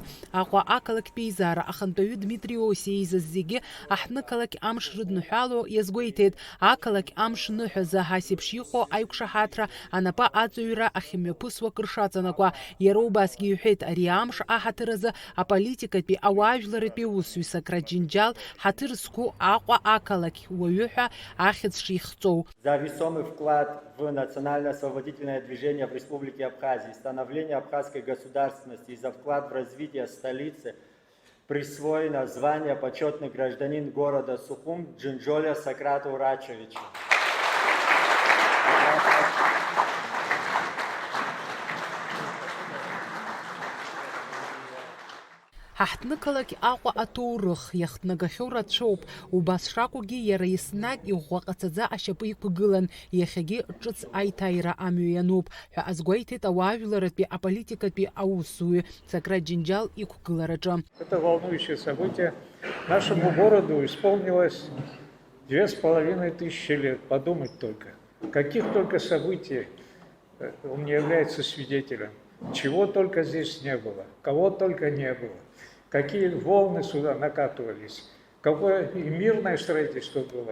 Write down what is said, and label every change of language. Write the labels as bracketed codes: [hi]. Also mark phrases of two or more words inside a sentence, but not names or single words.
[ab] Аҟәа ақалақьтә еизара ахантәаҩы Дмитри Осиеизаз зегьы аҳҭнықалақь амш рыдныҳәало иазгәеиҭеит. Ақалақь амш ныҳәазы ҳасеиԥш иҟоу аиқәшаҳаҭра анапы аҵаҩра ахьымҩаԥысуа кыршаҵанакуа. Иара убасгьы иҳәеит, ари амш аҳаҭыр азы аполитикатәи, ауаажәларатәи аусзуҩ Сократ Џьынџьал ҳаҭыр зқәу Аҟәа ақалақь уаҩы ҳәа [ru] за весомый вклад в национально-освободительное движение в Республике Абхазии, становление абхазской государственности и за вклад в развитие столицы присвоено звание почетный гражданин города Сухум Джинджоля Сократу Рачевичу. [ab] Ҳаҳҭнықалақь Аҟәа аҭоурых иахҭнагахьоу рацәоуп. Убас шакәугьы иара еснагь иӷәӷәаҟацаӡа ашьапы иқәгылан, иахьагьы ҿыц аиҭааира амҩа иануп ҳәа азгәеиҭеит ауаажәларатәи аполитикатәи аусзуҩ Сократ Џьынџьал иқәгылараҿы. [ru] Это волнующее событие. Нашему городу исполнилось 2500 лет. Подумать только. Каких только событий он не является свидетелем. Чего только здесь не было, кого только не было. Какие волны сюда накатывались, какое и мирное строительство было.